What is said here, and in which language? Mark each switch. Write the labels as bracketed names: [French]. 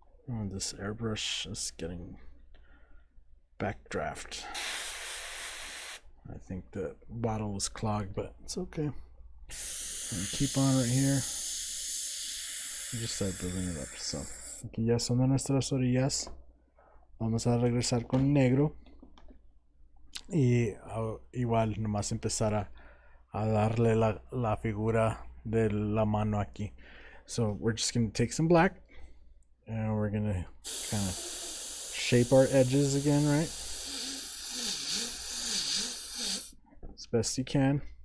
[English] Oh, this airbrush is getting backdraft. I think the bottle was clogged, but it's okay. And keep on right here. We just start building it up. [Spanish] So, aquí ya son nuestras orillas. Vamos a regresar con negro. Y igual nomás empezar a darle la figura de la mano aquí. [English] So we're just going to take some black. And we're going to kind of shape our edges again, right? As best you can.